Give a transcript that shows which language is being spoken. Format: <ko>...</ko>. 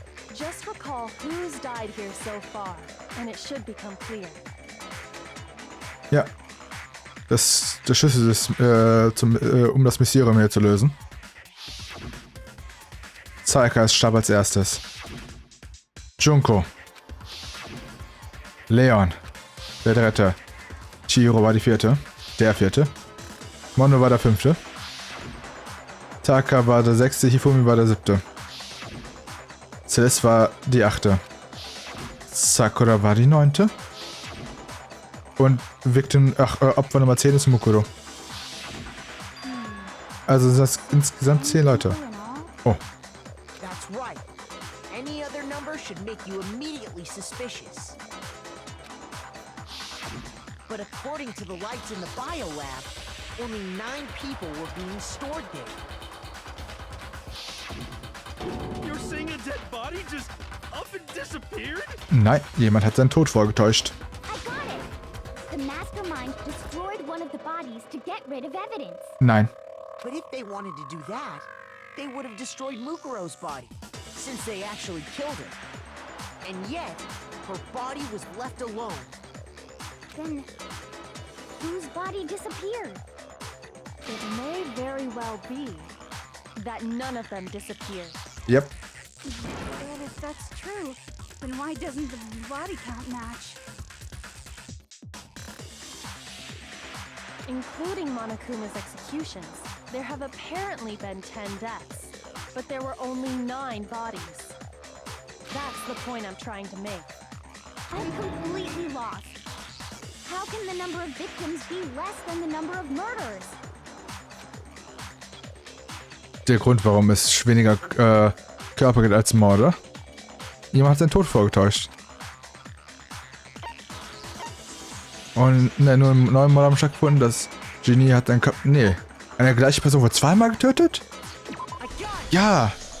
<en>Just recall who's died here so far, and it should become clear.</en> <de>Ja. Das der Schlüssel ist, um das Mysterium hier zu lösen. Saika starb als erstes. Junko. Leon. Der dritte. Chihiro war die vierte. Der vierte. Mono war der fünfte. Taka war der sechste. Hifumi war der siebte. Celeste war die achte. Sakura war die neunte. Und Opfer Nummer 10 ist Mukuro. Also sind das insgesamt 10 Leute. Oh.</de> <en>That's right. Any other number should make you immediately suspicious. But according to the lights in the biolab, only 9 people were being stored there. You're saying a dead body just up and disappeared?</en> <de>Nein, jemand hat seinen Tod vorgetäuscht.</de> <en>I got it! The mastermind destroyed one of the bodies to get rid of evidence.</en> <de>Nein.</de> <en>But if they wanted to do that, they would have destroyed Mukuro's body, since they actually killed her. And yet, her body was left alone. Then, whose body disappeared? It may very well be that none of them disappeared. Yep. And if that's true, Then why doesn't the body count match? Including Monokuma's executions, there have apparently been 10 deaths, but there were only 9 bodies. That's the point I'm trying to make. I'm completely lost. How can the number of victims be less than the number of murders?</en> <de>Der Grund, warum es weniger Körper gibt als Morde. Jemand hat seinen Tod vorgetäuscht. Und nur im neuen Mord haben stattgefunden, dass Genie hat einen Körper. Nee. Eine gleiche Person wurde zweimal getötet? Ja.</de>